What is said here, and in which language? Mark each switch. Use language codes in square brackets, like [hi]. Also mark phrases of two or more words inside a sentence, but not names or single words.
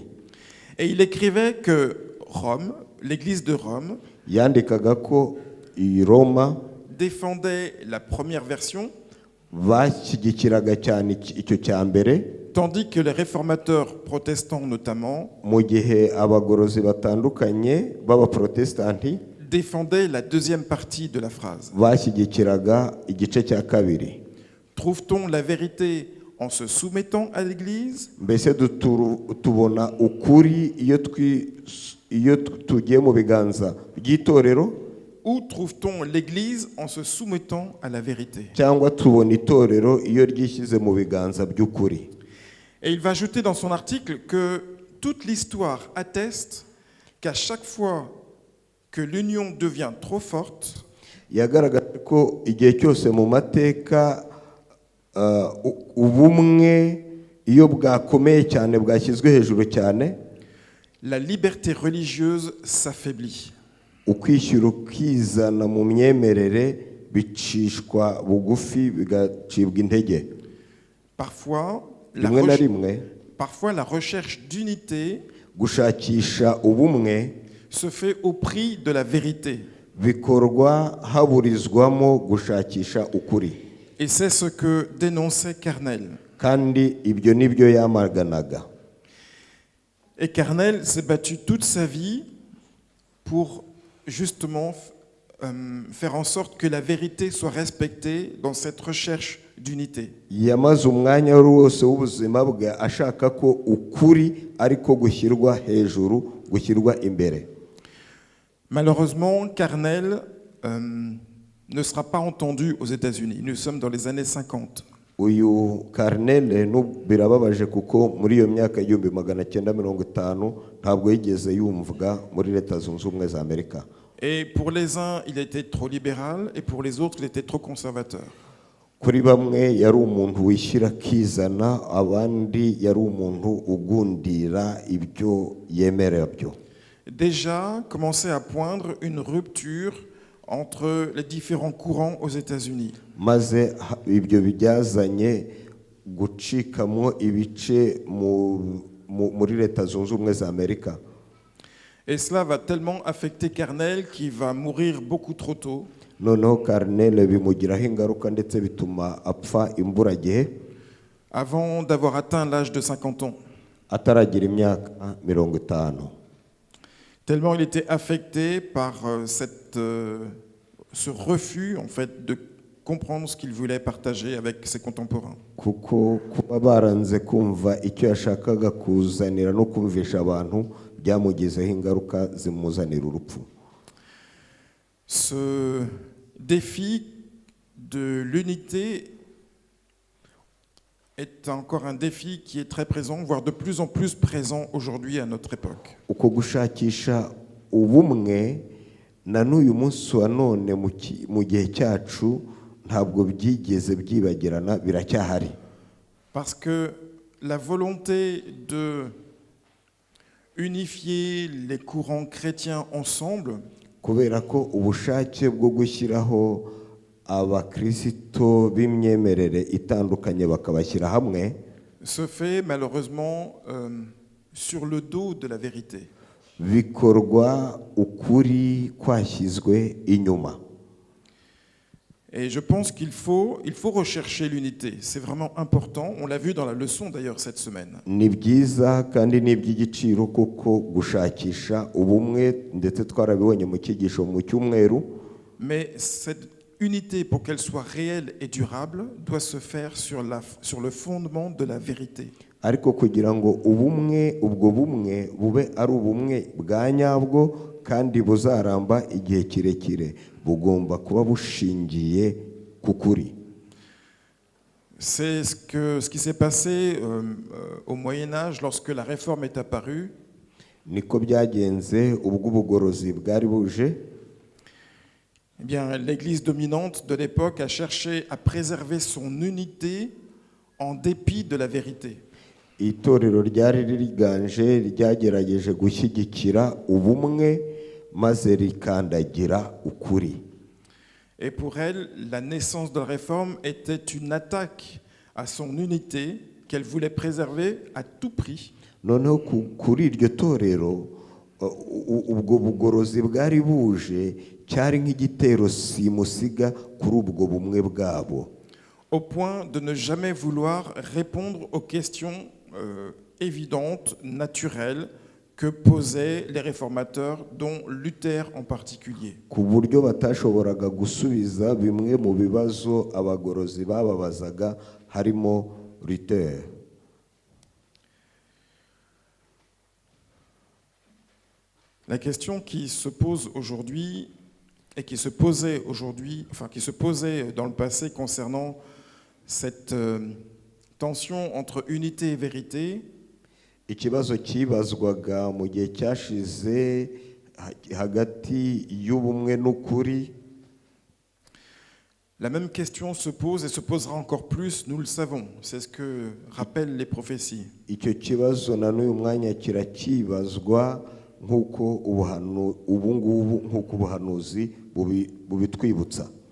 [fr] Et il écrivait que Rome, l'Église de Rome, [rw] yandikaga ko i Roma [fr] défendait la première version, [rw] bashyigikiraga cyane icyo cya mbere, [fr] tandis que les réformateurs protestants notamment [rw] mu gihe abagorozi batandukanye b'abaprotestanti [fr] défendaient la deuxième partie de la phrase. [rw] bashyigikiraga igice cya kabiri. [fr] Trouve-t-on la vérité en se soumettant à l'Église? [rw] Mbese tubona ukuri iyo tugiye mu biganza by'itorero, [fr] Où trouve-t-on l'Église en se soumettant à la vérité? [rw] cyangwa tubona itorero iyo ryishyize mu biganza by'ukuri? [fr] Et il va ajouter dans son article que toute l'histoire atteste qu'à chaque fois que l'union devient trop forte, [rw] yagaragaje ko igihe cyose mu mateka ubumwe iyo bwakomeye cyane, bwashyizwe hejuru cyane, [fr] la liberté religieuse s'affaiblit. [rw] ukwishyura ukizana mu myemerere bicishwa bugufi, bigacibwa intege. [fr] Parfois, [rw] rimwe na rimwe [fr] la recherche d'unité [rw] gushakisha ubumwe [fr] se fait au prix de la vérité. [rw] bikorwa haburizwamo gushakisha ukuri. [fr] Et c'est ce que dénonçait Carnel. [rw] Kandi ibyo nibyo yamaganaga. [fr] Et Carnel s'est battu toute sa vie pour justement faire en sorte que la vérité soit respectée dans cette recherche d'unité. [rw] Yamaze umwanya wose w'ubuzima bwe ashaka ko ukuri ariko gushyirwa hejuru, gushyirwa imbere. [fr] Malheureusement, Carnel ne sera pas entendu aux États-Unis. Nous sommes dans les années 50. [rw] Uyu Carnel birababaje kuko muri iyo myaka 1950 ntabwo yigeze yumvwa muri Leta Zunze Ubumwe za Amerika. [fr] Et pour les uns, il était trop libéral, et pour les autres, il était trop conservateur. [rw] Kuri bamwe yari umuntu wishyira kizana, abandi yari umuntu ugundira ibyo yemerera byo. [fr] Déjà commençait à poindre une rupture entre les différents courants aux États-Unis. [rw] Maze ibyo byazanye gucikamo ibice muri Leta Zunze Ubumwe za Amerika. [fr] Et cela va tellement affecter Carnel qu'il va mourir beaucoup trop tôt. [rw] Noneho Carnel bimugiraho ingaruka ndetse bituma apfa imburagihe [fr] avant d'avoir atteint l'âge de 50 ans. [rw] Ataragira imyaka 50. [fr] Tellement il était affecté par ce refus en fait de comprendre ce qu'il voulait partager avec ses contemporains. [rw] Kuko kuba baranze kumva icyo yashakaga kuzanira no kumvisha abantu byamugizeho ingaruka zimuzanira urupfu. [fr] Ce défi de l'unité est encore un défi qui est très présent, voire de plus en plus présent aujourd'hui à notre époque. [rw] Uko gushakisha ubumwe na n'uyu munsi wa none mu gihe cyacu ntabwo byigeze byibagirana, biracyahari. [fr] Parce que la volonté de unifier les courants chrétiens ensemble [rw] kubera ko ubushake bwo gushyiraho abakristo b'imyemerere itandukanye bakabashyira hamwe [fr] se fait malheureusement sur le dos de la vérité. [rw] Bikorwa ukuri kwashyizwe inyuma. [fr] Et je pense qu'il faut rechercher l'unité. C'est vraiment important. On l'a vu dans la leçon d'ailleurs cette semaine. [rw] Ni byiza kandi ni iby'igiciro kuko gushakisha ubumwe ndetse twarabibonye mu cyigisho mu cyumweru. [fr] Mais cette unité, pour qu'elle soit réelle et durable, doit se faire sur le fondement de la vérité. [rw] Ariko kugira ngo ubwo bumwe bube ari ubumwe bwa nyabwo kandi buzaramba igihe kirekire, bugomba kuba bushingiye ku kuri. [fr] C'est ce qui s'est passé au Moyen-Âge lorsque la réforme est apparue. [rw] Niko byagenze ubwo ubugorozi bwari buje. [fr] Eh bien, l'Église dominante de l'époque a cherché à préserver son unité en dépit de la vérité. [rw] itorero ryari riganje ryagerageje gushyigikira ubumwe maze rikandagira ukuri. [fr] Et pour elle, la naissance de la réforme était une attaque à son unité qu'elle voulait préserver à tout prix. [rw] Noneho kuri iryo torero ubwo bugorozi bwari buje cyari nk'igitero simusiga kuri ubwo bumwe bwabo, [fr] au point de ne jamais vouloir répondre aux questions évidentes, naturelles, que posaient les réformateurs, dont Luther en particulier. [rw] ku buryo batashoboraga gusubiza bimwe mu bibazo abagorozi bababazaga harimo Luther. [fr] La question qui se pose aujourd'hui et qui se posait aujourd'hui, enfin qui se posait dans le passé concernant cette tension entre unité et vérité, [rw] Ikibazo kibazwaga mu gihe cyashize hagati y'ubumwe n'ukuri, [fr] la même question se pose et se posera encore plus, nous le savons. C'est ce que rappellent les prophéties. [rw] icyo kibazo na n'uyu mwanya kirakibazwa nk'uko ubu ngubu nk'uko ubuhanuzi bubitwibutsa.